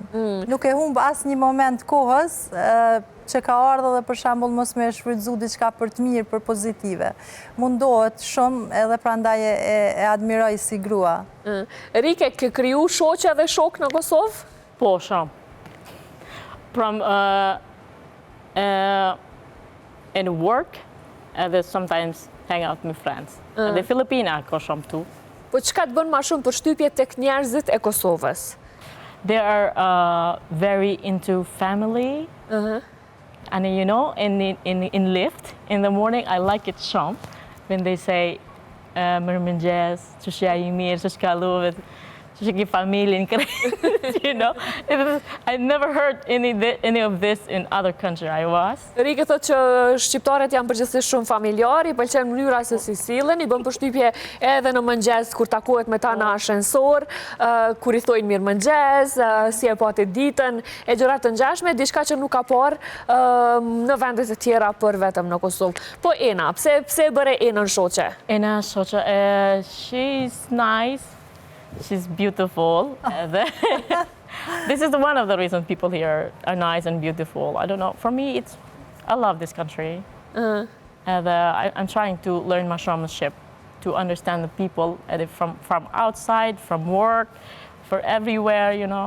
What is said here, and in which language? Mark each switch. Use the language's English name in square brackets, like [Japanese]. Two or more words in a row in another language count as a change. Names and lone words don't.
[Albanian] Nuk e humbë asë një moment kohës që ka ardhë dhe për shambull mos me shfrytzu diçka për të mirë, për pozitive. Mundohet shumë edhe prandaj e admiroj si grua. Rike, ke kriju shoqe dhe shok në Kosovë? Po, shumë. [English] from in work, and then sometimes hang out with friends. [Albanian] Dhe Filipina ka shumë tu. Po çka të bën më shumë përshtypje tek njerëzit e Kosovës? [English] They are very into family. And you know, in lift in the morning, I like it shumë when they say [Albanian] mirëmëngjes, çështja e mirë, ç'është kalove, ç'është ke familjen, [English] you know. I never heard any of this in other country I was. [Albanian] Rike thotë që shqiptarët janë përgjithsisht shumë familjar, i pëlqen mënyra se si sillen, i bën përshtypje edhe në mëngjes kur takohet me ta në ashensor, kur i thojnë mirëmëngjes, si e pati ditën, e gjëra të ngjashme, diçka që nuk ka parë në vendet e tjera për vetëm në Kosovë. Po Ena, pse e bëre Enën shoqe? Ena shoqe, [English] she's nice. She's beautiful. This is one of the reasons people here are nice and beautiful. I don't know. For me, I love this country. And I'm trying to learn my showmanship, to understand the people from outside, from work, for everywhere, you know.